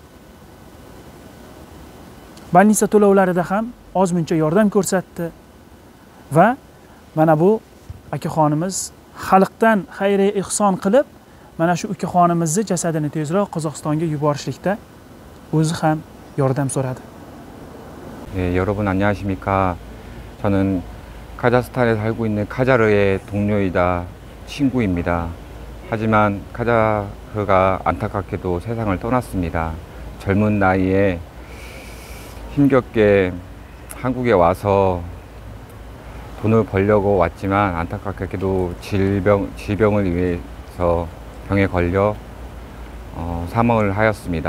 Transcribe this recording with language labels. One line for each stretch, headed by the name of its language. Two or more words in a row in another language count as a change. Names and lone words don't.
Uzbek: Bolnitsa to'lovlarida ham ozmuncha yordam ko'rsatdi va mana bu akaxonimiz xalqdan xayriya ihson qilib, mana shu ukaxonimizni jasadini tezroq Qozog'istonga yuborishlikda o'zi ham yordam so'radi.
Korean: 여러분 안녕하십니까? 저는 카자흐스탄에 살고 있는 카자르의 동료이다 친구입니다. 하지만 카자흐가 안타깝게도 세상을 떠났습니다. 젊은 나이에 힘겹게 한국에 와서 돈을 벌려고 왔지만 안타깝게도 질병을 위해서 병에 걸려 사망을 하였습니다.